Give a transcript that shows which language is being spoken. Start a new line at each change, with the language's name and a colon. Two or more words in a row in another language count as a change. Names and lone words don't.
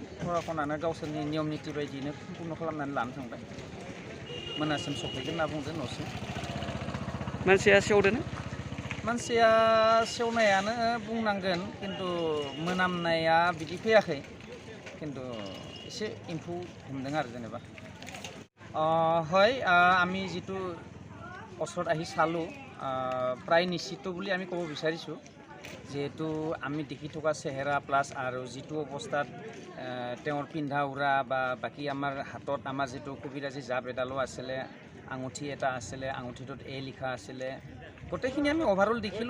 Bodo: प्रखानानो गावसोरनि नियम निति बायदियैनो सम्पुर्ण खालामनानै लानो थांबाय। मोनासिम सफैगोन होनना बुंदों न'सिम। मानसिया सेवदों? मानसिया सेवनायानो बुंनांगोन, खिन्थु मोनामनाया बिदि फैयाखै, खिन्थु एसे एम्फौ हमदों आरो जेनेबा।
Assamese: হয় আমি যিটো ওচৰত আহি চালোঁ প্ৰায় নিশ্চিত বুলি আমি ক'ব বিচাৰিছোঁ, যিহেতু আমি দেখি থকা চেহেৰা প্লাছ আৰু যিটো অৱস্থাত তেওঁৰ পিন্ধা উৰা বা বাকী আমাৰ হাতত আমাৰ যিটো কবিৰাজী জাপ এডালো আছিলে, আঙুঠি এটা আছিলে, আঙুঠিটোত লিখা আছিলে, গোটেইখিনি আমি অভাৰঅল দেখিলোঁ।